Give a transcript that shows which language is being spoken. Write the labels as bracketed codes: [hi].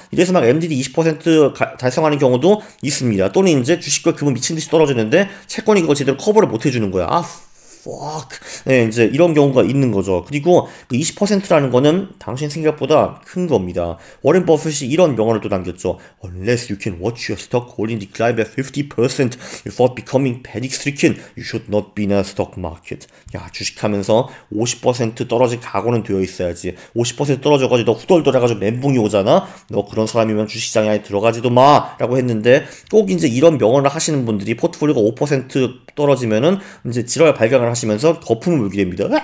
[ko] 이래서 막 MDD 20% 달성하는 경우도 있습니다. 또는 이제 주식과 금은 미친듯이 떨어지는데 채권이 그거 제대로 커버를 못 해주는 거야. 네, 이제 이런 경우가 있는 거죠. 그리고 20%라는 거는 당신 생각보다 큰 겁니다. 워렌 버핏이 이런 명언을 또 남겼죠. [en] Unless you can watch your stock holding decline by 50% before becoming panic stricken, you should not be in a stock market. [ko] 야, 주식하면서 50% 떨어질 각오는 되어 있어야지. 50% 떨어져가지고 너 후덜덜해가지고 멘붕이 오잖아. 너 그런 사람이면 주식장에 아예 들어가지도 마 라고 했는데, 꼭 이제 이런 명언을 하시는 분들이 포트폴리오가 5% 떨어지면은 이제 질환을 발견을 하시면서 거품을 물게 됩니다.